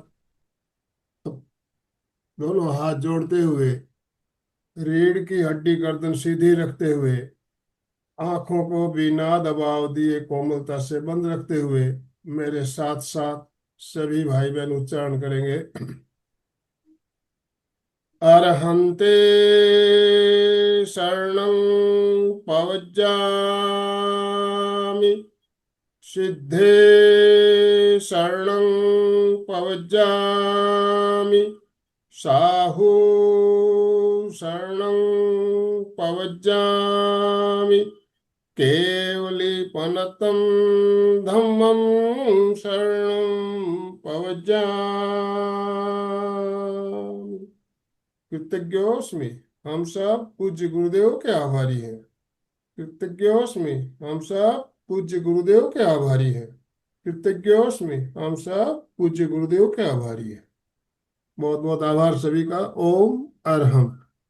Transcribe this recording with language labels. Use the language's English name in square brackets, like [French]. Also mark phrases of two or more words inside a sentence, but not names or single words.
[Hindi] अब दोनों हाथ जोड़ते हुए, रीढ़ की हड्डी गर्दन सीधी रखते हुए, आंखों को बिना दबाव दिए कोमलता से बंद रखते हुए मेरे साथ साथ सभी भाई बहन उच्चारण करेंगे। [Prakrit languages] अरहन्ते शरणं पवज्जामि, सिद्धे शरणं पवज्जामि, साहू शरणं पवज्जामि, केवलीपनतं धम्मं शरणं पवज्जामि। [Hindi] कृतज्ञोस्मि, हम सब पूज्य गुरुदेव के आभारी हैं। कृतज्ञोस्मि, हम सब पूज्य गुरुदेव के आभारी हैं। कृतज्ञोस्मि, हम सब पूज्य गुरुदेव के आभारी हैं। बहुत बहुत आभार सभी का। ओम अरहम।